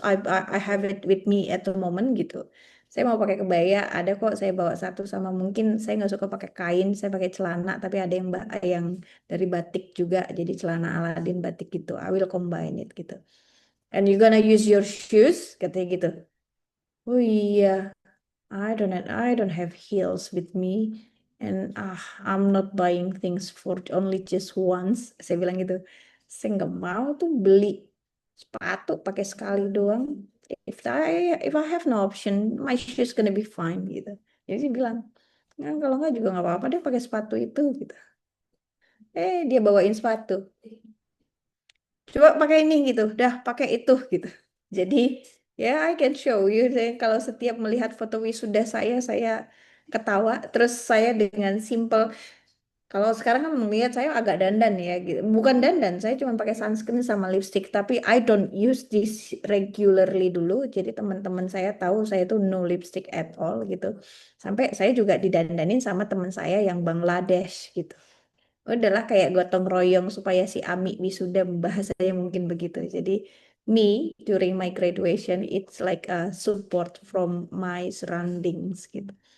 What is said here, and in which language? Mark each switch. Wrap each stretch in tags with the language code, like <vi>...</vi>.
<en>I have it with me at the moment</en> <id>gitu. Saya mau pakai kebaya, ada kok saya bawa satu sama mungkin saya nggak suka pakai kain, saya pakai celana, tapi ada yang dari batik juga, jadi celana Aladin batik gitu.</id> <en>I will combine it gitu. And you gonna use your shoes,</en> <id>katanya gitu.</id> <en>Oh iya, I don't have heels with me and I'm not buying things for only just once.</en> <id>Saya bilang gitu. Saya nggak mau tuh beli sepatu pakai sekali doang.</id> <en>If I have no option, my shoes gonna be fine gitu.</en> <id>Jadi saya bilang, "Nah, kalau nggak juga nggak apa-apa deh pakai sepatu itu gitu." Dia bawain sepatu. Coba pakai ini gitu, dah pakai itu gitu. Jadi ya</id> <en>I can show you.</en> <id>Kalau setiap melihat foto wisuda saya ketawa. Terus saya dengan simple. Kalau sekarang kan melihat saya agak dandan ya gitu. Bukan dandan, saya cuma pakai sunscreen sama lipstick. Tapi</id> <en>I don't use this regularly</en> <id>dulu. Jadi teman-teman saya tahu saya tuh</id> <en>no lipstick at all</en> <id>gitu. Sampai saya juga didandanin sama teman saya yang Bangladesh gitu. Udahlah kayak gotong royong supaya si Ami wisuda bahasanya mungkin begitu.</id> <en>Jadi me during my graduation it's like a support from my surroundings gitu.</en>